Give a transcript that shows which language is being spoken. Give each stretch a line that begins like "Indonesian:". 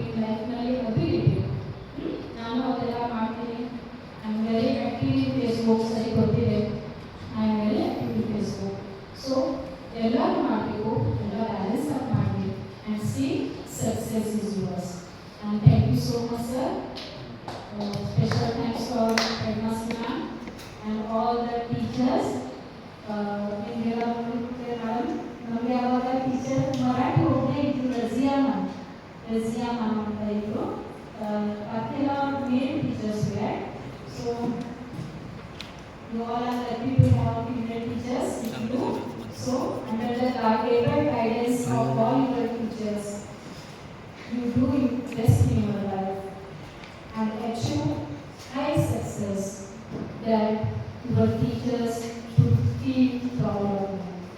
Kannada: ಈ ಲೈಫ್ನಲ್ಲಿ ಅದು ಇರಬೇಕು. ನಾನು ಅದೆಲ್ಲ ಮಾಡ್ತೀನಿ.
English: I am very active in Facebook, ಸರಿ ಗೊತ್ತಿದೆ, I am very active in Facebook.
Kannada: So ಎಲ್ಲರೂ ಮಾಡಬೇಕು, ಎಲ್ಲ ಬ್ಯಾಲೆನ್ಸ್ ಆಗಿ ಮಾಡಿ, and C success is yours.
English: And thank you so much sir. Special thanks for Headmaster ma'am and all the teachers.
Kannada: Indira madam, ನಮಗೆ ಆವಾಗ teacher Marathi ಒಬ್ಬನೇ ಇದ್ರು, Razia ma'am ಅಂತ ಇದ್ರು. ಅದೆಲ್ಲ main teachers were.
English: So you all are lucky to have female teachers with you. So under the able guidance of all your teachers, you do your best in your life and achieve high success that your teachers should feel proud of you.